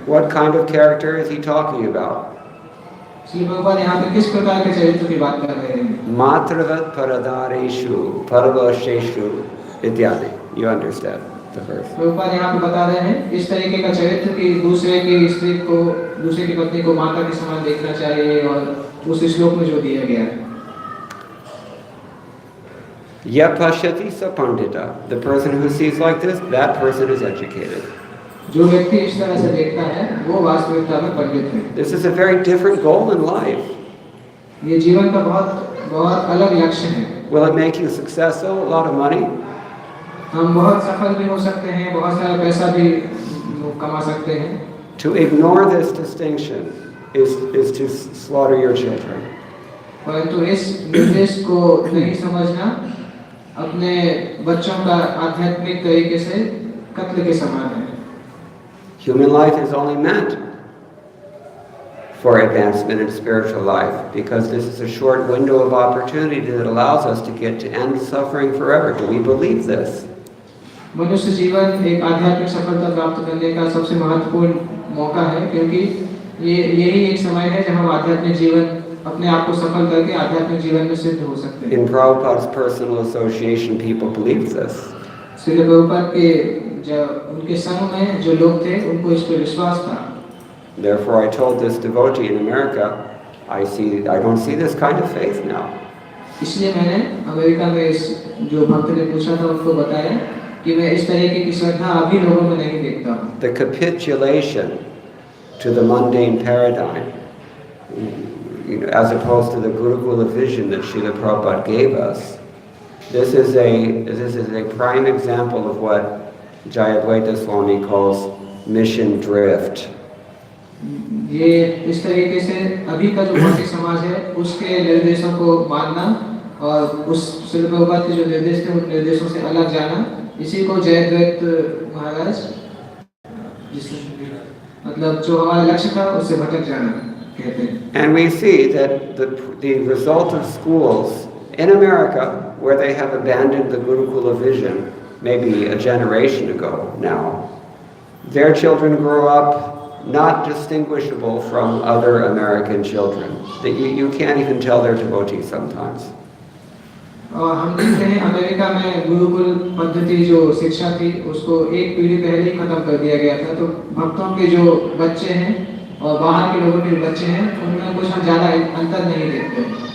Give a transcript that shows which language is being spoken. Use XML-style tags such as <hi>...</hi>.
<en>What kind of character is he talking about?</en> <hi>Shri Prabhupada यहाँ पे किस प्रकार के चरित्र की बात कर रहे हैं?</hi> <sa>Matravat paradareshu paravasheshu ityadi.</sa> <en>You understand the verse?</en> <hi>Prabhupada यहाँ पे बता रहे हैं इस तरीके का चरित्र कि दूसरे की पत्नी को माता के समान देखना चाहिए, और उस श्लोक में जो दिया गया है।</hi> <sa>Yapashyati sa pandita.</sa> <en>The person who sees like this, that person is educated.</en> <hi>जो व्यक्ति इस तरह से देखता है, वो वास्तविकता में पंडित है।</hi> <en>This is a very different goal in life.</en> <hi>ये जीवन का बहुत अलग लक्ष्य है।</hi> <en>Will it make you successful? A lot of money?</en> <hi>हम बहुत सफल भी हो सकते हैं, बहुत सारा पैसा भी कमा सकते हैं।</hi> <en>To ignore this distinction is to slaughter your children.</en> <hi>परंतु इस निर्देश को नहीं समझना अपने बच्चों का आध्यात्मिक तरीके से कत्ल के समान है।</hi> <en>Human life is only meant for advancement in spiritual life because this is a short window of opportunity that allows us to get to end suffering forever. Do we believe this?</en> <hi>मनुष्य जीवन एक आध्यात्मिक सफलता प्राप्त करने का सबसे महत्वपूर्ण मौका है, क्योंकि यही एक समय है जब हम आध्यात्मिक जीवन अपने आप को सफल करके आध्यात्मिक जीवन में सिद्ध हो सकते हैं।</hi> <en>In Prabhupada's personal association, people believed this.</en> <hi>Srila Prabhupada के उनके संग में जो लोग थे, उनको इस पर विश्वास था।</hi> <en>Therefore, I told this devotee in America, I don't see this kind of faith now.</en> <hi>इसलिए मैंने अमेरिका में इस जो भक्त ने पूछा था उनको बताया कि मैं इस तरीके की श्रद्धा अभी लोगों में नहीं देखता हूँ।</hi> <en>The capitulation to the mundane paradigm, as opposed to the Gurukula vision that Srila Prabhupada gave us, this is a prime example of what Jayadvaita Swami calls mission drift.</en> <hi>ये इस तरीके से अभी का जो भौतिक समाज है उसके निर्देशों को मानना और उस श्रील प्रभुपाद के जो निर्देश थे उन निर्देशों से अलग जाना, इसी को जयद्वैत महाराज मतलब जो हमारा लक्ष्य था उससे भटक जाना कहते हैं।</hi> <en>And we see that the result of schools in America, where they have abandoned the Gurukula vision, maybe a generation ago now, their children grow up not distinguishable from other American children. That you can't even tell they're devotees sometimes.</en> <hi>और हम देखते हैं America में गुरुकुल पद्धति जो शिक्षा थी उसको एक पीढ़ी पहले ही खत्म कर दिया गया था, तो भक्तों के जो बच्चे हैं और बाहर के लोगों के बच्चे हैं उनमें कुछ हम ज़्यादा अंतर नहीं देखते।</hi>